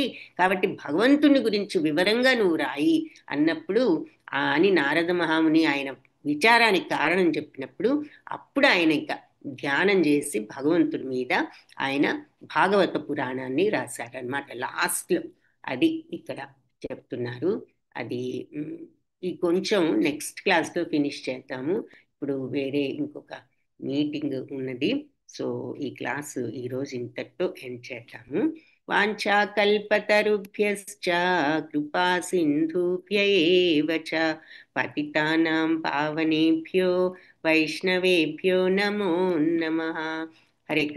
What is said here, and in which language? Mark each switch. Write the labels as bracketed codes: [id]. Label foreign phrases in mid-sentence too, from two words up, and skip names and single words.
[te] కాబట్టి భగవంతుని గురించి వివరంగా నువ్వు రాయి అన్నప్పుడు అని నారద మహాముని ఆయన విచారానికి కారణం చెప్పినప్పుడు అప్పుడు ఆయన ఇంకా ధ్యానం చేసి భగవంతుడి మీద ఆయన భాగవత పురాణాన్ని రాశారనమాట లాస్ట్లో. అది ఇక్కడ చెప్తున్నారు. అది ఈ కొంచెం [en] next classలో [te] ఫినిష్ చేద్దాము. ఇప్పుడు వేరే ఇంకొక మీటింగ్ ఉన్నది. సో ఈ క్లాసు ఈరోజు ఇంతటితో ఎండ్ చేద్దాము. [sa] వాంఛాకల్పతరుభ్యశ్చ కృపా సింధుభ్య ఏవ చ పతితానాం పావనేభ్యో వైష్ణవేభ్యో నమో నమః. హరే